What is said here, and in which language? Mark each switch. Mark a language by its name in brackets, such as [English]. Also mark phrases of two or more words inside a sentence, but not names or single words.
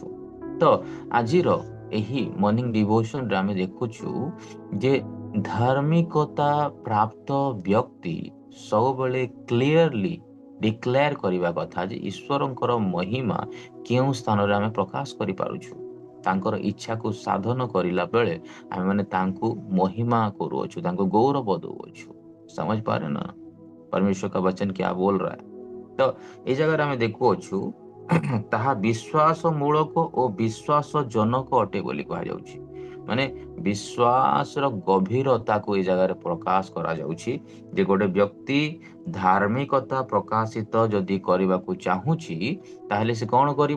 [Odia] ତ ଆଜିର ଏହି [English] morning devotionରେ [Odia] ଆମେ ଦେଖୁଛୁ ଯେ ଧାର୍ମିକତା ପ୍ରାପ୍ତ ବ୍ୟକ୍ତି ସବୁବେଳେ [English] clearly declare [Odia] କରିବା କଥା ଯେ ଈଶ୍ୱରଙ୍କର ମହିମା କେଉଁ ସ୍ଥାନରେ ଆମେ ପ୍ରକାଶ କରିପାରୁଛୁ। ତାଙ୍କର ଇଚ୍ଛାକୁ ସାଧନ କରିଲା ବେଳେ ଆମେମାନେ ତାଙ୍କୁ ମହିମା କରୁଅଛୁ, ତାଙ୍କୁ ଗୌରବ ଦଉଅଛୁ। [Hindi] समझ पा रहे ना परमेश्वर का वचन क्या बोल रहा है। [Odia] ତ ଏଇ ଜାଗାରେ ଆମେ ଦେଖୁଅଛୁ ତାହା ବିଶ୍ୱାସ ମୂଳକ ଓ ବିଶ୍ୱାସ ଜନକ ଅଟେ ବୋଲି କୁହାଯାଉଛି। ମାନେ ବିଶ୍ୱାସର ଗଭୀରତାକୁ ଏଇ ଜାଗାରେ ପ୍ରକାଶ କରାଯାଉଛି ଯେ ଗୋଟେ ବ୍ୟକ୍ତି ଧାର୍ମିକତା ପ୍ରକାଶିତ ଯଦି କରିବାକୁ ଚାହୁଁଛି ତାହେଲେ ସେ କ'ଣ କରିବ?